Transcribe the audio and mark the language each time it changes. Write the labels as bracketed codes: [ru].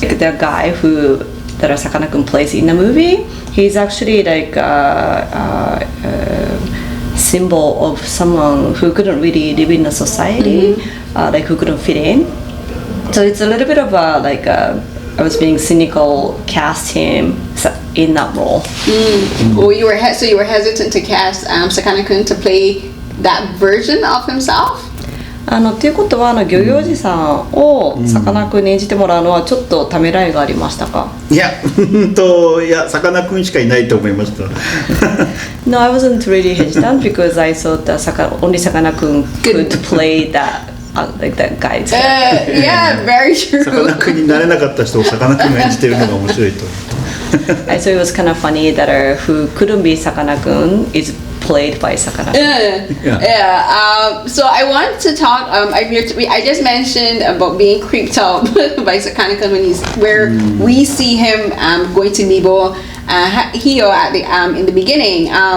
[en] The guy that Sakana-Kun plays in the movie, he's actually like a symbol of someone who couldn't really live in a society, like who couldn't fit in. So it's a little bit of I was being cynical, cast him in that role. Well, you were hesitant to cast Sakana-Kun to play that version of himself? [ja] っていうことは漁業児さんをさかなクンに演じてもらうのはちょっとためらいがありましたか？いやさかなクンしかいないと思いました。 [en] No, I wasn't really hesitant because I thought that only Sakana-Kun could play that like that guy. Yeah, very true. [ja] さかなクンになれなかった人をさかなクンが演じてるのが面白いと。 [en] I thought it was kind of funny that who couldn't be Sakana-Kun is played by Sakana-Kun. So I wanted to talk. I just mentioned about being creeped out by Sakana-Kun where we see him going to Mibo Hio at in the beginning.